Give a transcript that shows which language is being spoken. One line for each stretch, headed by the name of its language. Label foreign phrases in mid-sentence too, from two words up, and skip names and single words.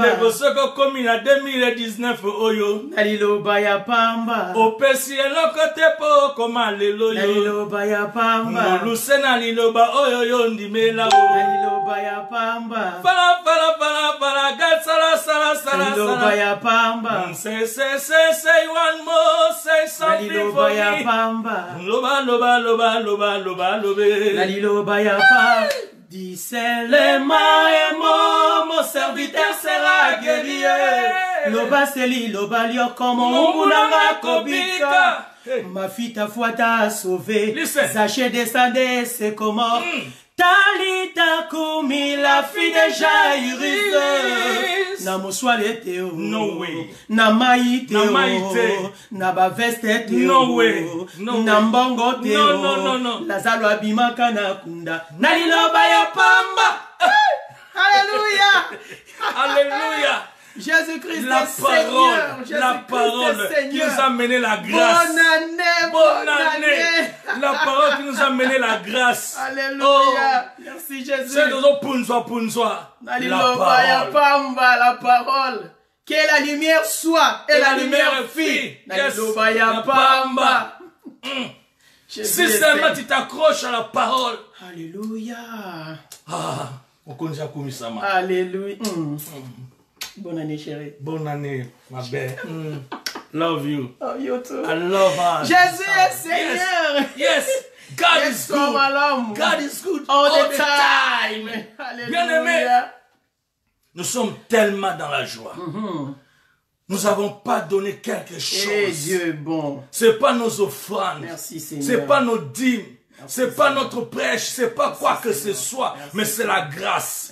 Lingala: negosoko komi na 2019 oyo na liloba ya pamba opesi eloko te po koma lelo na yo liloba ya pamba moluse na liloba oyo yo ndimela na liloba ya pamba fala gatsala na liloba ya pamba
English: say one more say
Lingala: na
English: something
Lingala: liloba
English: for
Lingala: ya
English: me
Lingala: pamba loba na liloba ya pamba
French: dis seulement un mot, mon serviteur sera guéri.
Lingala: Loba seli, loba lio
French: comme on
Lingala: kobika.
French: Ma fille ta foi t'a sauvé. Zaché descendé, c'est comment?
Aramaic: Talita Kumi,
French: la fille de Jairus.
Lingala: Na moswale teo.
English: No way.
Lingala: Na mai teo. Na ba veste teo.
English: No way. No
Lingala: na mbongo teo.
English: No.
Lingala: Lazalo abimaka na kunda. Na liloba ya pamba.
French: Alléluia. Alléluia. Jésus-Christ la parole qui nous a mené la grâce. Bonne année. La parole qui nous a mené la grâce. Alléluia. Oh. Merci Jésus. C'est punzwa. La parole. Que la lumière soit et la lumière fille. Si seulement tu t'accroches à la parole. Alléluia. Alléluia. Bonne année, chérie. Bonne année, ma belle.
English: Love you. Oh, you too. I love her.
French: Jésus est Seigneur.
English: Yes. God is good. God is good all the time.
French: Bien-aimé, nous sommes tellement dans la joie. Nous n'avons pas donné quelque chose. Et Dieu est bon. C'est pas nos offrandes. Merci Seigneur. C'est pas nos dîmes. C'est pas notre prêche, c'est pas quoi que ce soit, mais c'est la grâce.